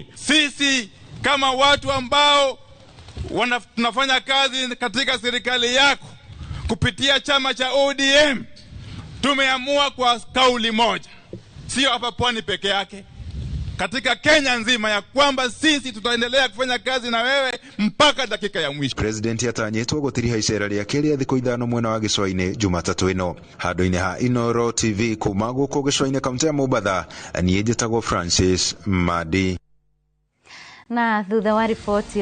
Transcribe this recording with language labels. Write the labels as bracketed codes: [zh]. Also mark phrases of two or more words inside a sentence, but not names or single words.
[sw] Sisi kama watu ambao tunafanya kazi katika serikali yako kupitia chama cha ODM, tumeamua kwa kauli moja, sio hapa Pwani peke yake, katika Kenya nzima, ya kwamba sisi tutaendelea kufanya kazi na wewe mpaka dakika ya mwisho. [ki] President atanyitwo gutiriha icera riake ria thiku 5 mwena wa gicua-ini Jumatatu ino. Handu-ini ha Inooro TV kuma guku gicua-ini kaunti ya Mombasa, nie njitagwo Francis Madi. Na thutha wa ripoti